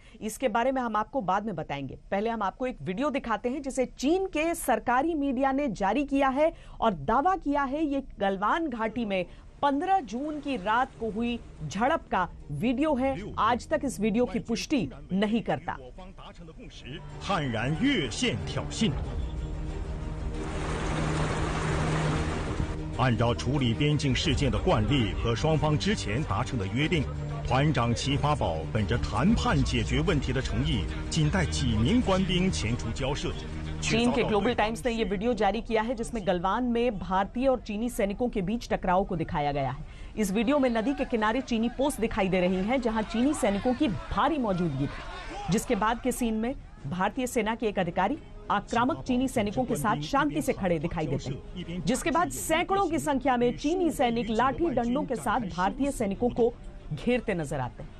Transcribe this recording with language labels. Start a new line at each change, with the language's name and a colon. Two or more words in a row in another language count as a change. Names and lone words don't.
Hindi: इसके बारे में हम आपको बाद में बताएंगे। पहले हम आपको एक वीडियो दिखाते हैं जिसे चीन के सरकारी मीडिया ने जारी किया है और दावा किया है ये गलवान घाटी में 15 जून की रात को हुई झड़प का वीडियो है। आज तक इस वीडियो की पुष्टि नहीं करता।
Chinese: 按照处理边境事件的惯例和双方之前达成的约定，团长齐发宝本着谈判解决问题的诚意，仅带几名官兵前出交涉。
Hindi: चीन के ग्लोबल टाइम्स ने यह वीडियो जारी किया है जिसमें गलवान में भारतीय और चीनी सैनिकों के बीच टकराव को दिखाया गया है। इस वीडियो में नदी के किनारे चीनी पोस्ट दिखाई दे रही हैं जहां चीनी सैनिकों की भारी मौजूदगी थी। जिसके बाद के सीन में भारतीय सेना के एक अधिकारी आक्रामक चीनी सैनिकों के साथ शांति से खड़े दिखाई देते हैं, जिसके बाद सैकड़ों की संख्या में चीनी सैनिक लाठी डंडों के साथ भारतीय सैनिकों को घेरते नजर आते हैं।